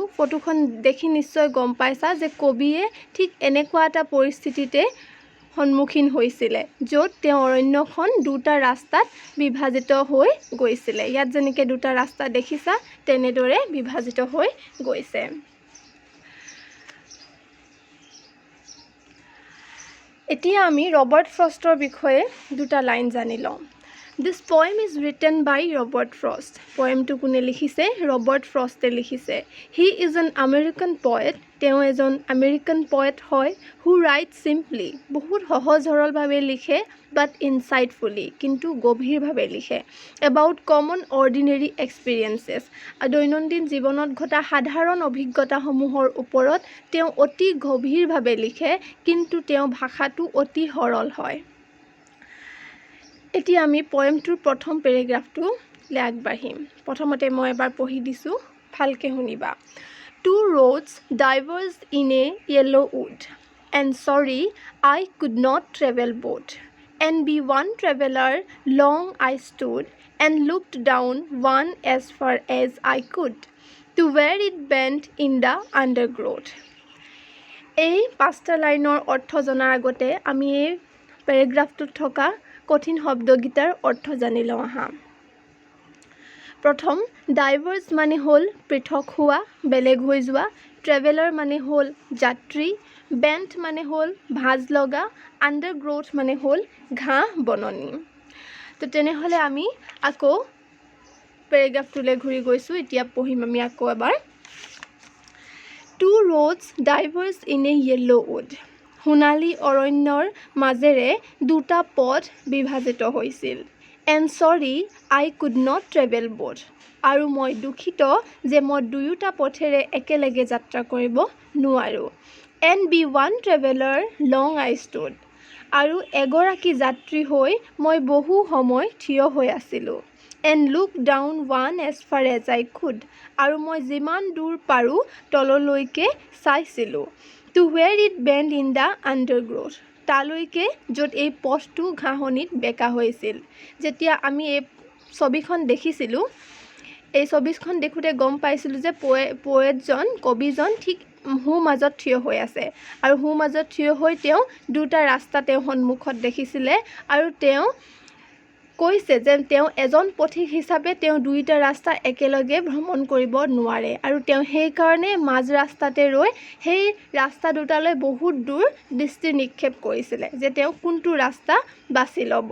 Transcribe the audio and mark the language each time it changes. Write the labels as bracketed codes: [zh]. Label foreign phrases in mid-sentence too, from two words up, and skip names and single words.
[as] ফটোখন দেখি নিশ্চয় গম পাইছা যে কবিয়ে ঠিক এনেকুৱা এটা পৰিস্থিতিতে সন্মুখীন হৈছিলে য'ত তেওঁ অৰণ্যখন দুটা ৰাস্তাত বিভাজিত হৈ গৈছিলে। ইয়াত যেনেকৈ দুটা ৰাস্তা দেখিছা তেনেদৰে বিভাজিত হৈ গৈছে। এতিয়া আমি ৰবাৰ্ট ফ্ৰষ্টৰ বিষয়ে দুটা লাইন জানি লওঁ। [en] This poem is written by Robert Frost. [as] পয়েমটো কোনে লিখিছে? ৰবাৰ্ট ফ্ৰষ্টে লিখিছে। [en] He is an American poet. [as] তেওঁ এজন আমেৰিকান পয়েট হয়। [en] Who writes simply. [as] বহুত সহজ সৰলভাৱে লিখে [en] but insightfully, [as] কিন্তু গভীৰভাৱে লিখে। [en] About common ordinary experiences. [as] দৈনন্দিন জীৱনত ঘটা সাধাৰণ অভিজ্ঞতাসমূহৰ ওপৰত তেওঁ অতি গভীৰভাৱে লিখে, কিন্তু তেওঁ ভাষাটো অতি সৰল হয়। এতিয়া আমি পয়েমটোৰ প্ৰথম পেৰেগ্ৰাফটোলৈ আগবাঢ়িম। প্ৰথমতে মই এবাৰ পঢ়ি দিছোঁ, ভালকৈ শুনিবা। [en] Two roads diverged in a yellow wood, and sorry I could not travel both. And be one traveler long I stood, and looked down one as far as I could, to where it bent in the undergrowth. [as] এই পাঁচটা লাইনৰ অৰ্থ জনাৰ আগতে আমি এই পেৰেগ্ৰাফটোত থকা কঠিন শব্দকেইটাৰ অৰ্থ জানি লওঁ আহা। প্ৰথম, ডাইভাৰ্জ মানে হ'ল পৃথক হোৱা, বেলেগ হৈ যোৱা। ট্ৰেভেলাৰ মানে হ'ল যাত্ৰী। বেণ্ট মানে হ'ল ভাঁজ লগা। আণ্ডাৰগ্ৰ'থ মানে হ'ল ঘাঁহ বননি। তো তেনেহ'লে আমি আকৌ পেৰেগ্ৰাফটোলৈ ঘূৰি গৈছোঁ। এতিয়া পঢ়িম আমি আকৌ এবাৰ। [en] Two roads diverged in a yellow wood. [as] সোণালী অৰণ্যৰ মাজেৰে দুটা পথ বিভাজিত হৈছিল। [en] And sorry I could not travel both. [as] আৰু মই দুখিত যে মই দুয়োটা পথেৰে একেলগে যাত্ৰা কৰিব নোৱাৰোঁ। [en] And be one traveler long I stood. [as] আৰু এগৰাকী যাত্ৰী হৈ মই বহু সময় থিয় হৈ আছিলোঁ। [en] And look down one as far as I could. [as] আৰু মই যিমান দূৰ পাৰোঁ তললৈকে চাইছিলোঁ। [en] To where it bent in the undergrowth. [as] তালৈকে য'ত এই পথটো ঘাঁহনিত বেঁকা হৈছিল। যেতিয়া আমি এই ছবিখন দেখিছিলোঁ, এই ছবিখন দেখোঁতে গম পাইছিলোঁ যে পয়েটজন, কবিজন ঠিক সোঁ মাজত থিয় হৈ আছে আৰু সোঁ মাজত থিয় হৈ তেওঁ দুটা ৰাস্তা তেওঁ সন্মুখত দেখিছিলে আৰু তেওঁ কৈছে যে তেওঁ এজন পথিক হিচাপে তেওঁ দুইটা ৰাস্তা একেলগে ভ্ৰমণ কৰিব নোৱাৰে আৰু তেওঁ সেইকাৰণে মাজ ৰাস্তাতে ৰৈ সেই ৰাস্তা দুটালৈ বহুত দূৰ দৃষ্টি নিক্ষেপ কৰিছিলে যে তেওঁ কোনটো ৰাস্তা বাছি ল'ব।